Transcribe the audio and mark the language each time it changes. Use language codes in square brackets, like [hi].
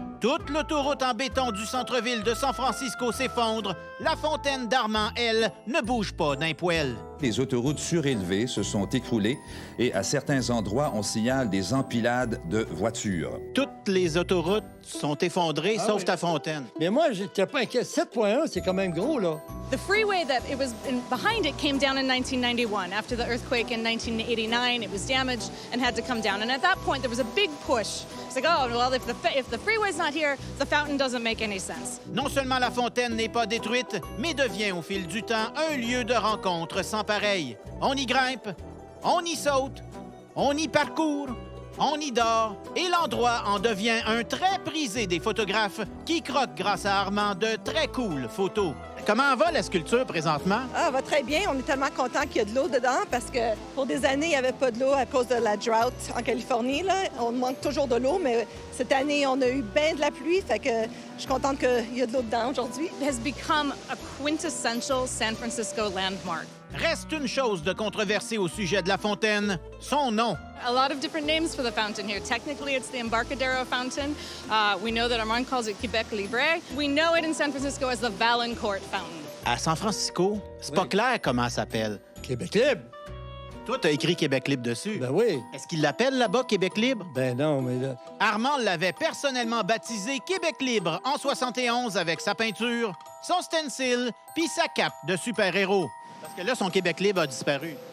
[fr] Toute l'autoroute en béton du centre-ville de San Francisco s'effondre. La fontaine d'Armand, elle, ne bouge pas d'un poil. Les autoroutes surélevées se sont écroulées et à certains endroits, on signale des empilades de voitures. Toutes les autoroutes sont effondrées, sauf oui. ta fontaine. Mais moi, j'étais pas inquiet. 7,1, c'est quand même gros, là. [en] The freeway that it was behind it came down in 1991. After the earthquake in 1989, it was damaged and had to come down. And at that point, there was a big push. It's like, oh, well, if the freeway's not here, the fountain doesn't make any sense. [fr] Non seulement la fontaine n'est pas détruite, mais devient au fil du temps un lieu de rencontre sans pareil. On y grimpe, on y saute, on y parcourt, on y dort, et l'endroit en devient un très prisé des photographes qui croquent grâce à Armand de très cool photos. Comment va la sculpture présentement? Ah, va très bien. On est tellement contents qu'il y a de l'eau dedans parce que pour des années, il n'y avait pas de l'eau à cause de la drought en Californie. Là. On manque toujours de l'eau, mais cette année, on a eu bien de la pluie. Fait que je suis contente qu'il y a de l'eau dedans aujourd'hui. [en] It has become a quintessential San Francisco landmark. [fr] Reste une chose de controversée au sujet de la fontaine, son nom. [en] A lot of different names for the fountain here. Technically, it's the Embarcadero Fountain. We know that Armand calls it Quebec Libre. We know it in San Francisco as the Valancourt Fountain. [fr] À San Francisco, c'est pas clair comment ça s'appelle. Québec libre. Toi, t'as écrit Québec libre dessus. Ben oui. Est-ce qu'il l'appelle là-bas Québec libre? Ben non, mais là... Armand l'avait personnellement baptisé Québec libre en 71 avec sa peinture, son stencil puis sa cape de super-héros. Parce que là, son Québec libre a disparu.